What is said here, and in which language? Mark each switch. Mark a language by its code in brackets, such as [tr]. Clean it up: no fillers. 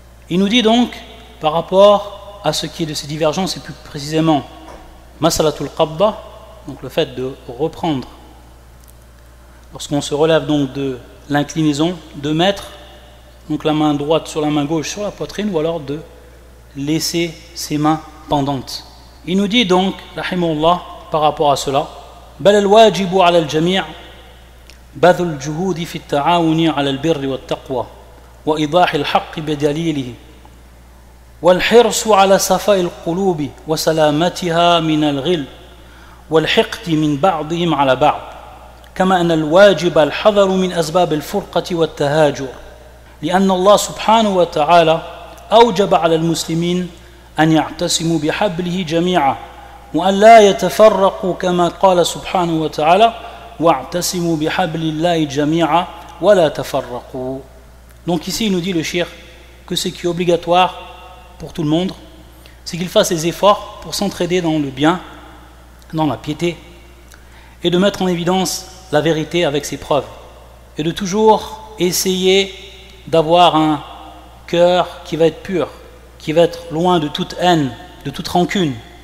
[fr] Il nous dit donc, par rapport à ce qui est de ces divergences, et plus précisément masalatul qabda, donc le fait de reprendre, lorsqu'on se relève donc de l'inclinaison, de mettre donc la main droite sur la main gauche sur la poitrine, ou alors de laisser ses mains pendantes. Il nous dit donc, [ar] rahimahullah, [fr] par rapport à cela, [ar] bal al-wajibu ala al-jami' badhul al-juhudi fi at-ta'awuni ala al-birri wat-taqwa wa idah al-haqq bi dalilihi والحرص على صفاء القلوب وسلامتها من الغل والحقد من بعضهم على بعض كما أن الواجب الحذر من أسباب الفرقة والتهاجر لأن الله سبحانه وتعالى أوجب على المسلمين أن يعتصموا بحبله جميعا وأن لا يتفرقوا كما قال سبحانه وتعالى واعتصموا بحبل الله جميعا ولا تفرقوا. [fr] Donc ici il nous dit le cheikh que ce qui est obligatoire pour tout le monde, c'est qu'il fasse des efforts pour s'entraider dans le bien, dans la piété, et de mettre en évidence la vérité avec ses preuves, et de toujours essayer d'avoir un cœur qui va être pur, qui va être loin de toute haine, de toute rancune.